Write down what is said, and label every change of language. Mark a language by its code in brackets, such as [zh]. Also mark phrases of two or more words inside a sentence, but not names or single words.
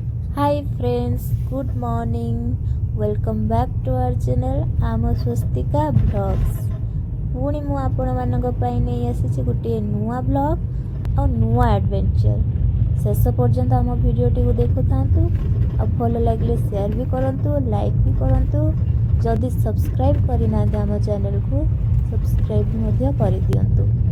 [en] Hi friends, good morning. Welcome back to our channel ଆମ ସ୍ୱସ୍ତିକା ବ୍ଲଗ୍ସ। [or] ପୁଣି ମୁଁ ଆପଣମାନଙ୍କ ପାଇଁ ନେଇ ଆସିଛି ଗୋଟିଏ ନୂଆ ବ୍ଲଗ୍ ଆଉ ନୂଆ ଆଡ଼ଭେଞ୍ଚର। ଶେଷ ପର୍ଯ୍ୟନ୍ତ ଆମ ଭିଡ଼ିଓଟିକୁ ଦେଖୁଥାନ୍ତୁ ଆଉ ଭଲ ଲାଗିଲେ ସେୟାର ବି କରନ୍ତୁ, ଲାଇକ୍ ବି କରନ୍ତୁ। ଯଦି ସବସ୍କ୍ରାଇବ୍ କରିନାହାନ୍ତି ଆମ ଚ୍ୟାନେଲକୁ ସବସ୍କ୍ରାଇବ୍ ମଧ୍ୟ କରିଦିଅନ୍ତୁ।